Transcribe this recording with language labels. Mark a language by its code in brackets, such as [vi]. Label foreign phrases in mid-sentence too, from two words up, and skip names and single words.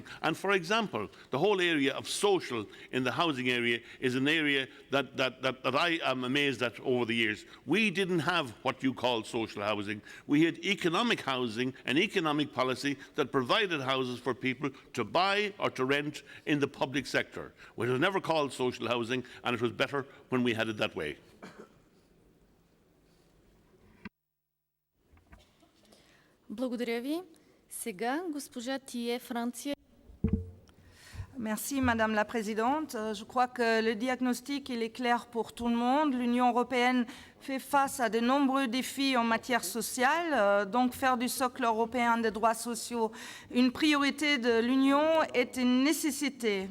[en] And for example, the whole area of social in the housing area is an area that I am amazed at over the years. We didn't have what you call social housing. We had economic housing and economic policy that provided houses for people to buy or to rent in the public sector. It was never called social housing, and it was better when we had it that way. [bg] Благодаря ви. Сега госпожа Тие, Франция. [fr] Merci Madame la Présidente. Je crois que le diagnostic il est clair pour tout le monde. L'Union européenne fait face à de nombreux défis en matière sociale. Donc faire du socle européen des droits sociaux une priorité de l'Union est une nécessité.